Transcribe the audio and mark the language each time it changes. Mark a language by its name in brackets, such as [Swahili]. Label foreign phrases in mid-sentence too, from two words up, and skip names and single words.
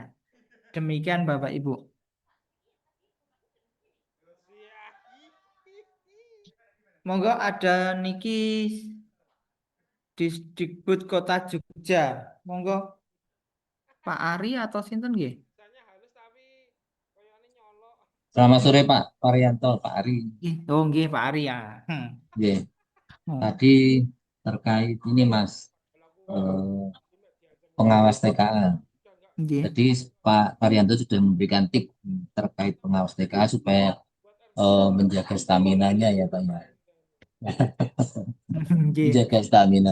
[Indonesian] Demikian Bapak Ibu. Monggo ada niki Disdikbud Kota Jogja. [Javanese] Monggo Pak Ari atau sinten nggih? [Indonesian] Selamat sore Pak Parianto, Pak Ari. Oh nggih Pak Ari ya. [Javanese] Nggih. [Indonesian] Tadi terkait ini Mas pengawas TKA. Jadi Pak Parianto sudah memberikan tip terkait pengawas TKA supaya menjaga stamina-nya ya Pak ya. Menjaga stamina.